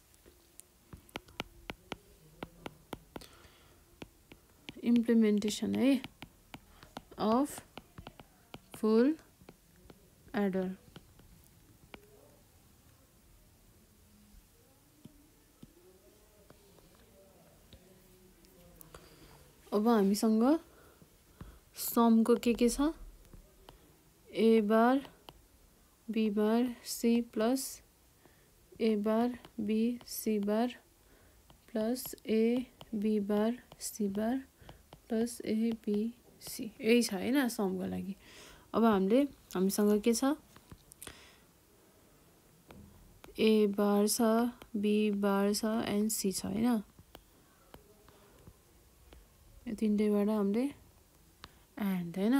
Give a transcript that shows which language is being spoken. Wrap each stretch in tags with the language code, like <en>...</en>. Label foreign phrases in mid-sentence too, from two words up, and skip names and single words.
<en>implementation है of full adder.</en> <ne>अब हामीसँग समको के छ?</ne> <en>A bar B bar C plus A bar B C bar plus A B bar C bar plus A B C,</en> <ne>यही छ हैन समको लागि। अब हामीसँग के छ?</ne> <en>A bar</en> <ne>छ,</ne> <en>B bar</en> <ne>छ</ne> <en>and C</en> <ne>छ हैन। यो तीनटैबाट हामीले एन्ड हैन।</ne>